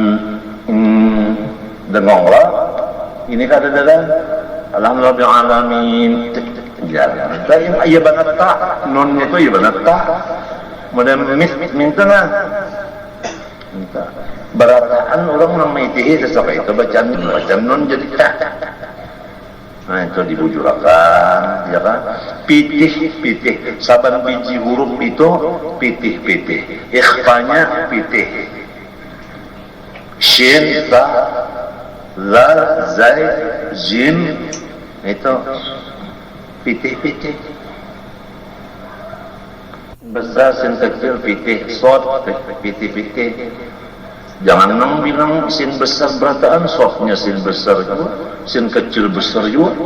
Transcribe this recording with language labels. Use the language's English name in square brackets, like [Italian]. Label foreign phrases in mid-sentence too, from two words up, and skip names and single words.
[Banjar] dengonglah ini kada dalam [Arabic] الحمد لله رب العالمين [Banjar] ya iya banget tak nunnya itu iya banget tak model minta berataan orang namanya sesuai itu bacaan nun jadi tak. Nah itu dibujurakan, ya kan? Pitih, saban biji huruf itu pitih. Ikhfanya pitih. Shin, ta, zal, zai, jim, itu pitih. Besar sin kecil pitih, sod pitih. Jangan nang bilang sin besar berataan, sodnya sin besar juga, sin kecil besar juga.